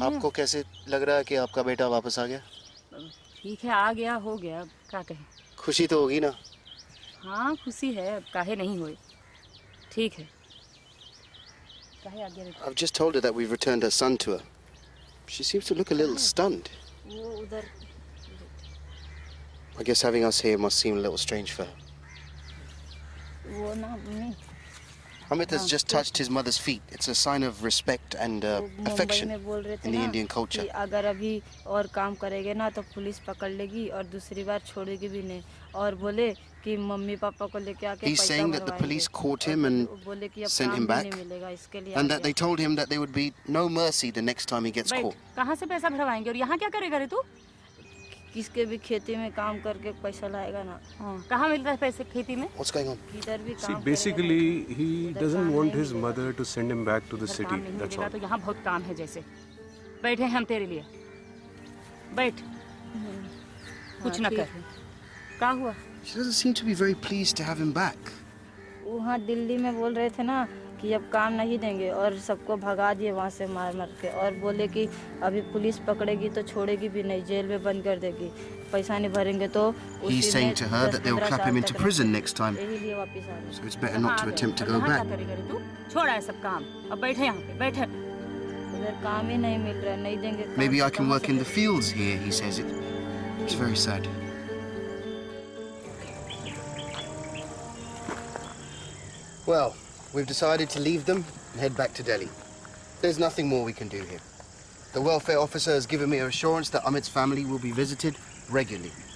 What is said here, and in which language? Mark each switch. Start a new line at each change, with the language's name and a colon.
Hindi: आपको कैसे लग रहा है कि आपका बेटा वापस आ गया? ठीक है, आ गया, हो गया, अब क्या कहें? खुशी तो होगी ना? हाँ, खुशी है, अब काहे नहीं हुई। ठीक है। काहे आ गया?
English: I've just told her that we've returned her son to her. She seems to look a little stunned.
Hindi: वो उधर।
English: I guess having us here must seem a little strange for her.
Hindi: वो ना नहीं।
English: Amit has just touched his mother's feet. It's a sign of respect and affection in the Indian culture.
Hindi: अगर अभी और काम करेंगे ना तो पुलिस पकड़ लेगी और दूसरी बार छोड़ेगी भी नहीं और बोले कि मम्मी पापा को लेके आके
English: He's saying that the police caught him and sent him back, and that they told him that there would be no mercy the next time he gets caught.
Hindi: कहाँ से पैसा भरवाएंगे और यहाँ क्या करेगा रे तू? किसके भी खेती में काम करके पैसा लाएगा ना। कहाँ मिलता है पैसे खेती में?
English: What's going on?
Hindi: किधर भी
English: See,
Hindi: काम
English: basically, he doesn't want his mother to send him back to the city. That's all.
Hindi: तो यहाँ बहुत काम है जैसे। बैठे हम तेरे लिए। बैठ। कुछ ना कर। क्या हुआ?
English: She doesn't seem to be very pleased to have him back.
Hindi: वहाँ दिल्ली में बोल रहे थे ना कि अब काम नहीं देंगे और सबको भगा दिए वहाँ से मार मार के और बोले कि अभी पुलिस पकड़ेगी तो छोड़ेगी भी नहीं, जेल में बंद कर देगी, पैसा नहीं भरेंगे तो।
English: He's saying to her that they'll clap him into prison next time. So it's better not to attempt to go back.
Hindi: छोड़ा है सब काम, अब बैठे यहाँ पे, बैठे। उधर काम ही नहीं मिल रहा, नहीं देंगे।
English: Maybe I can work in the fields here, he says it. It's very sad. Well, we've decided to leave them and head back to Delhi. There's nothing more we can do here. The welfare officer has given me assurance that Amit's family will be visited regularly.